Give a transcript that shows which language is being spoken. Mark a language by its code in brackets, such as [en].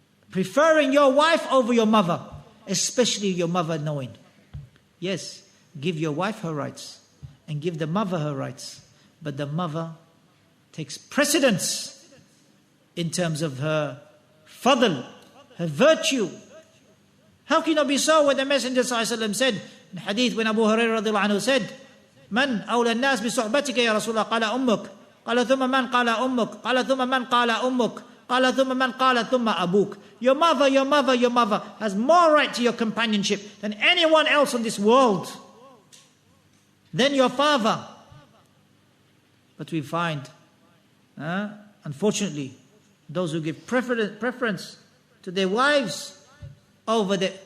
[en] Preferring your wife over your mother, especially your mother knowing. Yes, give your wife her rights and give the mother her rights. But the mother takes precedence in terms of her fadl, her virtue. How can it be so when the Messenger ﷺ said, in hadith when Abu Hurairah radiallahu anhu said, [ar] من أولى الناس بصحبتك يا رسول الله قال أمك قال ثم من قال أمك قال ثم من قال أمك قال ثم من قال ثم أبوك. [en] Your mother, your mother, your mother has more right to your companionship than anyone else in this world, than your father. But we find, unfortunately, those who give preference to their wives over the...